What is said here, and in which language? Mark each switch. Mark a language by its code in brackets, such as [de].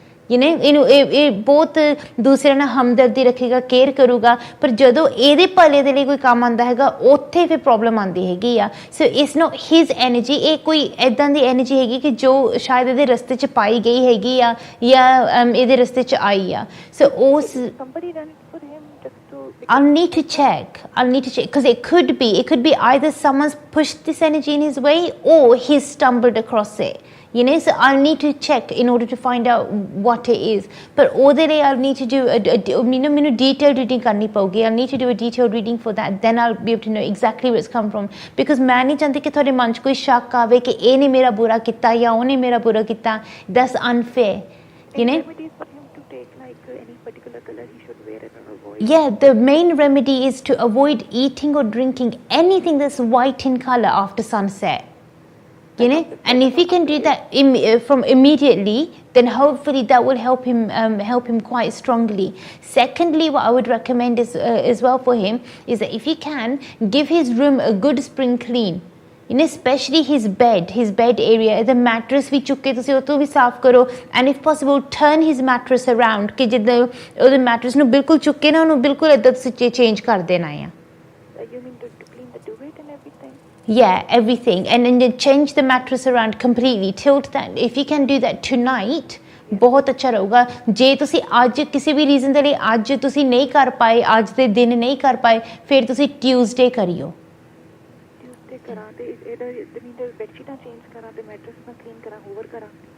[pa] ਇਹਨੂੰ ਇਹ ਬਹੁਤ ਦੂਸਰਿਆਂ ਨਾਲ ਹਮਦਰਦੀ ਰੱਖੇਗਾ, ਕੇਅਰ ਕਰੂਗਾ। ਪਰ ਜਦੋਂ ਇਹਦੇ ਭਲੇ ਦੇ ਲਈ ਕੋਈ ਕੰਮ ਆਉਂਦਾ ਹੈਗਾ, ਉੱਥੇ ਫਿਰ ਪ੍ਰੋਬਲਮ ਆਉਂਦੀ ਹੈਗੀ ਆ। [en] So it's not his energy. [pa] ਇਹ ਕੋਈ ਇੱਦਾਂ ਦੀ ਐਨਰਜੀ ਹੈਗੀ ਕਿ ਜੋ ਸ਼ਾਇਦ ਇਹਦੇ ਰਸਤੇ 'ਚ ਪਾਈ ਗਈ ਹੈਗੀ ਆ ਜਾਂ ਇਹਦੇ ਰਸਤੇ 'ਚ ਆਈ ਆ। ਸੋ ਉਸ [en] I'll need to check because it could be either someone's pushed this energy in his way or he's stumbled across it. So I'll need to check in order to find out what it is. But [pa] ਉਹਦੇ ਲਈ [en] I'll need to do [pa] ਮੈਨੂੰ [en] detailed reading [pa] ਕਰਨੀ ਪਊਗੀ. [en] I'll need to do a detailed reading for that. Then I'll be able to know exactly where it's come from. Because [pa] ਮੈਂ ਨਹੀਂ ਚਾਹੁੰਦੀ ਕਿ ਤੁਹਾਡੇ ਮਨ 'ਚ ਕੋਈ ਸ਼ੱਕ ਆਵੇ ਕਿ ਇਹਨੇ ਮੇਰਾ ਬੁਰਾ ਕੀਤਾ ਜਾਂ ਉਹਨੇ ਮੇਰਾ ਬੁਰਾ ਕੀਤਾ. [en] That's unfair. Yeah, the main remedy is to avoid eating or drinking anything that's white in color after sunset. And if he can do that from immediately, then hopefully that will help him quite strongly. Secondly, what I would recommend is as well for him is that if he can give his room a good spring clean. especially his bed area, the mattress [pa] ਵੀ ਚੁੱਕ ਕੇ ਤੁਸੀਂ ਉਹ ਤੋਂ ਵੀ ਸਾਫ਼ ਕਰੋ [en] and if possible turn his mattress around [pa] ਕਿ ਜਿੱਦਾਂ ਉਹਦੇ mattress ਨੂੰ ਬਿਲਕੁਲ ਚੁੱਕ ਕੇ ਨਾ ਉਹਨੂੰ ਬਿਲਕੁਲ ਏਦਾਂ ਤੁਸੀਂ ਚੇਂਜ ਕਰ ਦੇਣਾ ਆ [en] You mean to clean the duvet and everything? Yeah, everything and then change the mattress around completely, tilt that. If you can do that tonight [pa] ਬਹੁਤ ਅੱਛਾ ਰਹੂਗਾ ਜੇ ਤੁਸੀਂ ਅੱਜ ਕਿਸੇ ਵੀ ਰੀਜ਼ਨ ਦੇ ਲਈ ਅੱਜ ਤੁਸੀਂ ਨਹੀਂ ਕਰ ਪਾਏ ਅੱਜ ਦੇ ਦਿਨ ਨਹੀਂ ਕਰ ਪਾਏ ਫਿਰ ਤੁਸੀਂ ਟਿਊਜ਼ਡੇ ਕਰਿਓ ਕਰਾਂ ਤੇ ਇਹਦਾ ਜ਼ਮੀਨ ਬੈਡਸ਼ੀਟਾਂ ਚੇਂਜ ਕਰਾਂ ਤੇ ਮੈਟਰਸ ਮੈਂ ਕਲੀਨ ਕਰਾਂ ਹੋਵਰ ਕਰਾਂ